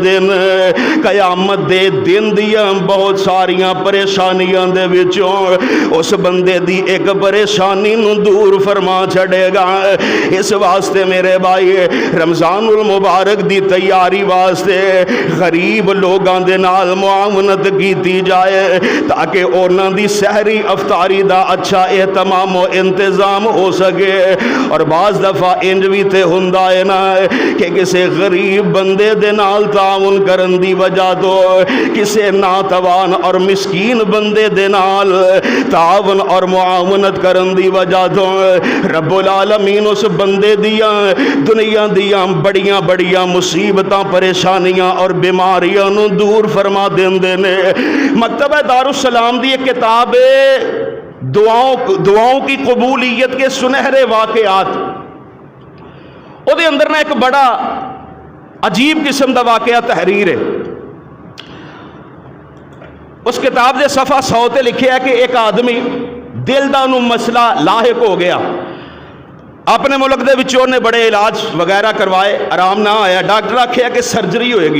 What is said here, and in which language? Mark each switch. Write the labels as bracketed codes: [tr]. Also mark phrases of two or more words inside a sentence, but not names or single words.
[pa] ਦੇ ਦਿਨ ਦੀਆਂ ਬਹੁਤ ਸਾਰੀਆਂ ਪਰੇਸ਼ਾਨੀਆਂ ਦੇ ਵਿੱਚੋਂ ਉਸ ਬੰਦੇ ਦੀ ਇੱਕ ਪਰੇਸ਼ਾਨੀ ਨੂੰ ਦੂਰ ਫ਼ਰਮਾ ਛੱਡੇਗਾ। ਇਸ ਵਾਸਤੇ ਮੇਰੇ ਭਾਈ ਰਮਜ਼ਾਨੁਲ ਮੁਬਾਰਕ ਦੀ ਤਿਆਰੀ ਵਾਸਤੇ ਗ਼ਰੀਬ ਲੋਕਾਂ ਦੇ ਨਾਲ ਮੁਆਵਨਤ ਕੀਤੀ ਜਾਏ ਤਾਕਿ ਉਨ੍ਹਾਂ ਦੀ ਸਹਿਰੀ ਇਫ਼ਤਾਰੀ ਦਾ ਅੱਛਾ ਏਹਤਮਾਮ ਵ ਇੰਤਜ਼ਾਮ ਹੋ ਸਕੇ। ਔਰ ਬਾਜ਼ ਦਫ਼ਾ ਇੰਜ ਭੀ ਤੇ ਹੁੰਦਾ ਹੈ ਨਾ ਕਿ ਕਿਸੀ ਗ਼ਰੀਬ ਬੰਦੇ ਦੇ ਨਾਲ ਤਾਊਨ ਕਰਨ ਦੀ ਵਜ੍ਹਾ ਤੋ ਕਿਸੀ ਨਾਤਵਾਨ ਔਰ ਮਿਸਕੀਨ ਬੰਦੇ ਦੇ ਨਾਲ ਤਾਊਨ ਔਰ ਮੁਆਵਨਤ ਕਰਨ ਦੀ ਵਜ੍ਹਾ ਤੋ ਰੱਬੁਲ ਆਲਮੀਨ ਉਸ ਬੰਦੇ ਦੀਆਂ ਦੁਨੀਆ ਦੀਆਂ ਬੜੀਆਂ ਬੜੀਆਂ ਮੁਸੀਬਤਾਂ ਪਰੇਸ਼ਾਨੀਆਂ ਔਰ ਬੀਮਾਰੀਆਂ ਨੂੰ ਦੂਰ ਫ਼ਰਮਾ ਦੇਂਦੇ ਨੇ। ਮਕਤਬ ਦਾਰੁੱਸਲਾਮ ਦੀ ਇੱਕ ਕਿਤਾਬ ਹੈ ਦੁਆਓਂ ਕੀ ਕਬੂਲੀਅਤ ਕੇ ਸੁਨਹਿਰੇ ਵਾਕਿਆਤ, ਉਹਦੇ ਅੰਦਰ ਨਾ ਇੱਕ ਬੜਾ ਅਜੀਬ ਕਿਸਮ ਕਾ ਵਾਕਿਆ ਤਹਰੀਰ ਹੈ। ਉਸ ਕਿਤਾਬ ਕੇ ਸਫ਼ਾ 100 ਤੇ ਲਿਖਾ ਹੈ ਕਿ ਇੱਕ ਆਦਮੀ ਦਿਲ ਕਾ ਉਨ੍ਹੋਂਨੇ ਮਸਲਾ ਲਾਹਿਕ ਹੋ ਗਿਆ, ਅਪਨੇ ਮੁਲਕ ਕੇ ਵਿੱਚੋਂ ਨੇ ਬੜੇ ਇਲਾਜ ਵਗ਼ੈਰਾ ਕਰਵਾਏ, ਆਰਾਮ ਨਾ ਆਇਆ, ਡਾਕਟਰ ਆਖਿਆ ਕਿ ਸਰਜਰੀ ਹੋਏਗੀ।